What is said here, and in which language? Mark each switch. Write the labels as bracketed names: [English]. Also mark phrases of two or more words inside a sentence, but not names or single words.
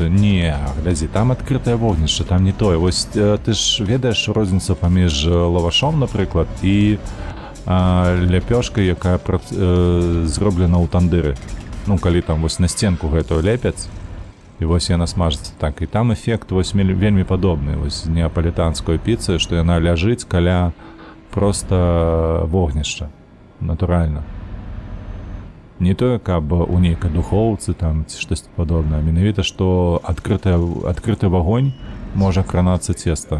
[Ukrainian] Ні, гляди, там відкрите вогнище, там не то. Ось ти ж ведаєш різницю поміж лавашом, наприклад, і ляпьошкою, яка зроблена у тандири. [Belarusian] Ну, коли там ось на стінку гэтую лепять, і ось яна смажиться так. І там ефект ось вельмі падобны ось [Ukrainian] з неаполітанської піци, [Belarusian] што яна ляжыць каля просто вогнішча. Натуральна. Не тое, каб у нейкай духоўцы там ці штосьці падобнае. Менавіта, што адкрыты вагонь можа кранацца цеста.